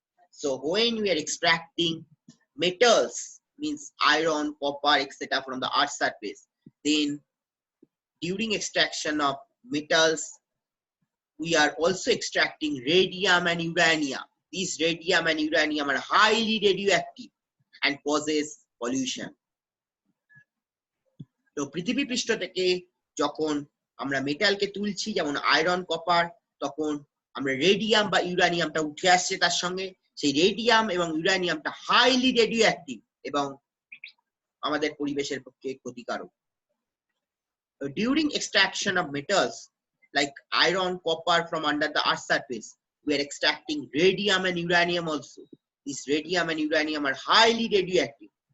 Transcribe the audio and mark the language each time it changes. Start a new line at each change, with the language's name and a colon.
English: So when we are extracting metals, means iron, copper, etc. from the earth's surface, then during extraction of metals, we are also extracting radium and uranium. These radium and uranium are highly radioactive and causes pollution.
Bangla: তো পৃথিবী পৃষ্ঠ থেকে যখন আমরা মেটালকে তুলছি, যেমন iron, copper, তখন আমরা রেডিয়াম বা ইউরেনিয়ামটা উঠে আসছে তার সঙ্গে। সেই রেডিয়াম এবং ইউরেনিয়ামটা হাইলি রেডিও অ্যাক্টিভ এবং আমাদের পরিবেশের পক্ষে ক্ষতিকারক।
English: During extraction of metals like iron, copper from under the earth's surface, we are extracting radium and uranium also. These radium and uranium are highly radioactive.